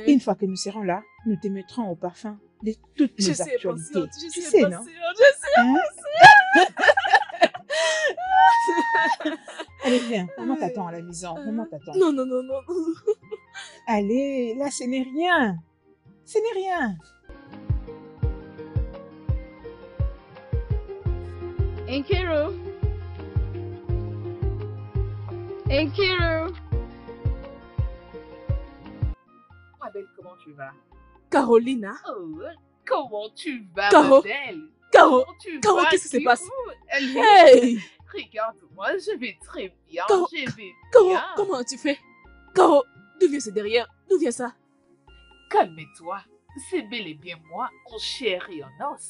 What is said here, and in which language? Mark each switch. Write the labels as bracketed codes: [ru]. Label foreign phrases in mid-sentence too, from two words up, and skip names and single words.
[fr] Une fois que nous serons là, nous te mettrons au parfum de toutes Je nos suis actualités. impatiente. Je Tu suis sais, non? impatiente. Je suis Hein? Allez, viens. Maman t'attend à la maison. Maman t'attend. Non, non, non, non. Allez, là, ce n'est rien. Ce n'est rien. Nkiru. Nkiru. Ma belle, comment tu vas? Carolina. Oh, comment tu vas, Caro. ma belle? Caro. Comment tu Caro, vas, qu'est-ce qui se Kiro? passe? Allez, Hey! regarde-moi, je vais très bien, Caro. je vais Caro, bien. comment as-tu fait? Caro, d'où vient ce derrière? D'où vient ça? Calme-toi, c'est bel et bien moi, en chair et en os.